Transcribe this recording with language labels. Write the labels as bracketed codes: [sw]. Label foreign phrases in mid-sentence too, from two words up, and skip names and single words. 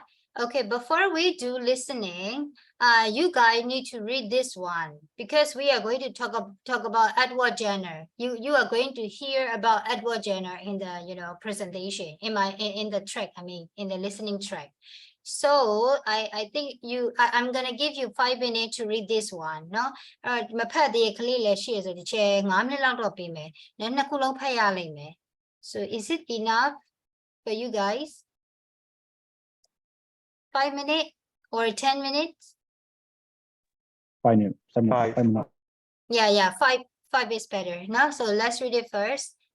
[en] Okay, before we do listening, you guys need to read this one because we are going to talk about Edward Jenner. You are going to hear about Edward Jenner in the presentation in the track. I mean in the listening track. So I think I'm gonna give you 5 minutes to read this one. No, [my] မဖတ်သေးတဲ့ကလေးလည်းရှိရဆိုဒီချေ9 minutes လောက်တော့ပေးမယ်။နှစ်ခုလုံးဖတ်ရလိမ့်မယ်။ [en] So is it enough for you guys? 5 minutes or 10 minutes? 5 minutes. 5 minutes. Yeah, five is better. No, so let's read it first.